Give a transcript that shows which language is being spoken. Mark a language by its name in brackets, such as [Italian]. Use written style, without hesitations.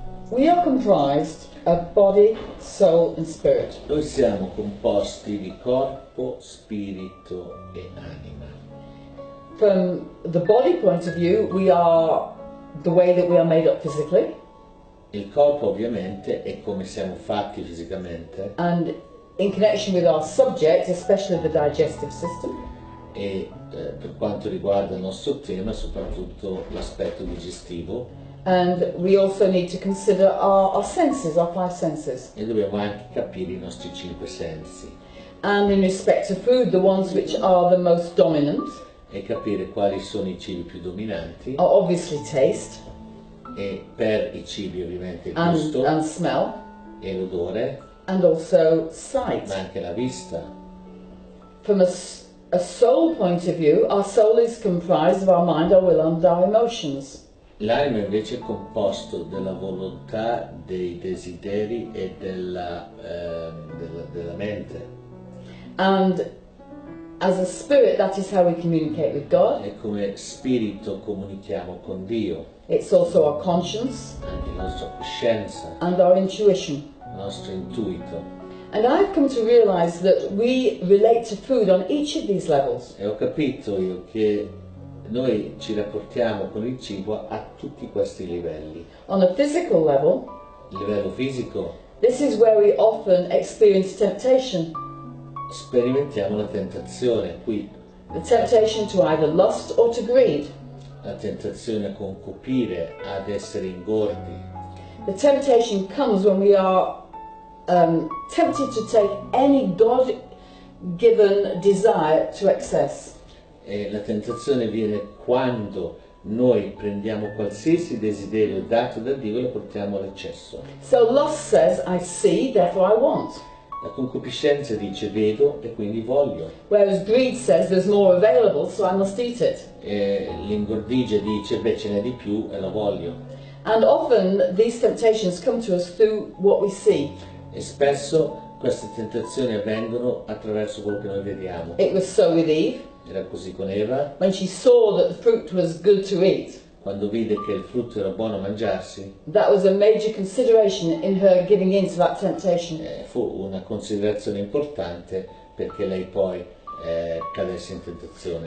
[English] We are comprised of body, soul and spirit. [Italian] Noi siamo composti di corpo, spirito e anima. [English] From the body point of view, we are the way that we are made up physically, [Italian] Il corpo ovviamente è come siamo fatti fisicamente [English] and in connection with our subject, especially the digestive system, [Italian] e per quanto riguarda il nostro tema, soprattutto l'aspetto digestivo, [English] and we also need to consider our senses, our 5 senses. [Italian] e dobbiamo anche capire i nostri 5 sensi [English] And in respect to food, the ones which are the most dominant [Italian] e capire quali sono i cibi più dominanti [English] are obviously taste [Italian] e per i cibi ovviamente il gusto [English] and smell, [Italian] e l'odore, [English] and also [Italian] ma [English] sight. [Italian] anche la vista. [English] From a soul point of view, our soul is comprised of our mind, our will and our emotions. [Italian] L'anima invece è composto della volontà, dei desideri e della mente. [English] And as a spirit, that is how we communicate with God. [Italian] E come spirito comunichiamo con Dio, [English] It's also our conscience [Italian] anche la nostra coscienza, [English] and our intuition. [Italian] il nostro intuito. [English] And I've come to realize that we relate to food on each of these levels. [Italian] E ho capito io che noi ci rapportiamo con il cibo a tutti questi livelli. [English] On a physical level, [Italian] Il livello fisico [English] This is where we often experience temptation. [Italian] Sperimentiamo la tentazione qui, [English] The temptation to either lust or to greed. [Italian] la tentazione a concupire, ad essere ingordi. [English] The temptation comes when we are tempted to take any God-given desire to excess. [Italian] E la tentazione viene quando noi prendiamo qualsiasi desiderio dato da Dio e lo portiamo all'eccesso. [English] So lust says, I see, therefore I want. [Italian] La concupiscenza dice vedo e quindi voglio. [English] Whereas greed says there's more available, so I must eat it. [Italian] E l'ingordigia dice beh ce n'è di più e lo voglio. [English] And often these temptations come to us through what we see. [Italian] E spesso queste tentazioni avvengono attraverso quello che noi vediamo. [English] It was so with Eve. [Italian] Era così con Eva, [English] When she saw that the fruit was good to eat, [Italian] quando vide che il frutto era buono a mangiarsi, [English] that was a major consideration in her giving in to that temptation. [Italian] fu una considerazione importante perché lei poi cadesse in tentazione.